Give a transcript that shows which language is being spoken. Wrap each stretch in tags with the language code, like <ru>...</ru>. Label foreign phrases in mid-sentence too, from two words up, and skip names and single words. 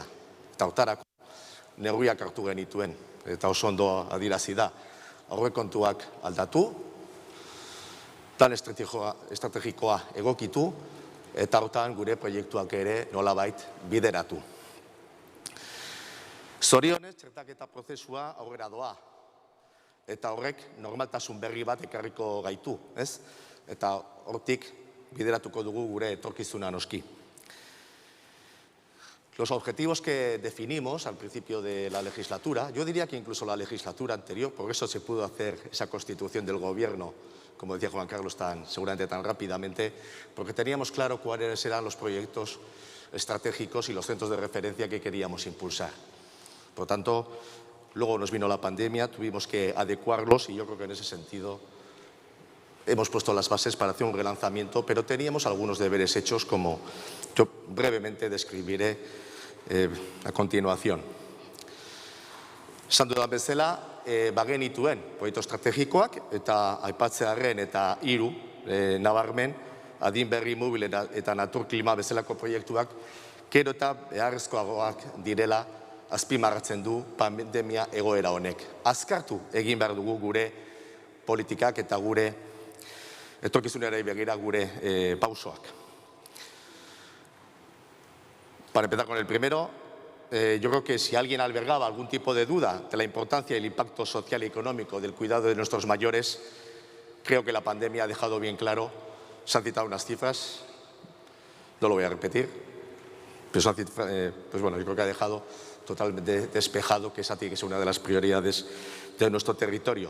<eu>Eta hortarako neurriak hartu genituen, eta oso ondo adierazi da, aurrekontuak aldatu, plan estrategikoa egokitu, eta hortan gure proiektuak ere nolabait bideratu. Zorionez, txertaketa prozesua aurrera doa, eta horrek normaltasun berri bat ekarriko gaitu, ez? Eta hortik bideratuko dugu gure etorkizuna noski.</eu> <es>Los objetivos que definimos al principio de la legislatura, yo diría que incluso la legislatura anterior, por eso se pudo hacer esa constitución del gobierno, como decía Juan Carlos, seguramente tan rápidamente, porque teníamos claro cuáles eran los proyectos estratégicos y los centros de referencia que queríamos impulsar. Por tanto, luego nos vino la pandemia, tuvimos que adecuarlos y yo creo que en ese sentido hemos puesto las bases para hacer un relanzamiento, pero teníamos algunos deberes hechos, como yo brevemente describiré a continuación.</es> <eu>Esan dudan bezala, bagenituen proiektu estrategikoak eta aipatzearren eta 3 nabarmen adin berri mobil eta natur klima bezalako proiektuak gero eta beharrezkoagoak direla azpimarratzen du pandemia egoera honek. Azkartu egin behar dugu gure politikak eta gure etorkizunera begira gure pausoak.</eu> <es>Para empezar con el primero, yo creo que si alguien albergaba algún tipo de duda de la importancia y el impacto social y económico del cuidado de nuestros mayores, creo que la pandemia ha dejado bien claro, se han citado unas cifras, no lo voy a repetir, pero pues bueno, yo creo que ha dejado totalmente despejado que esa tiene que ser una de las prioridades de nuestro territorio.</es>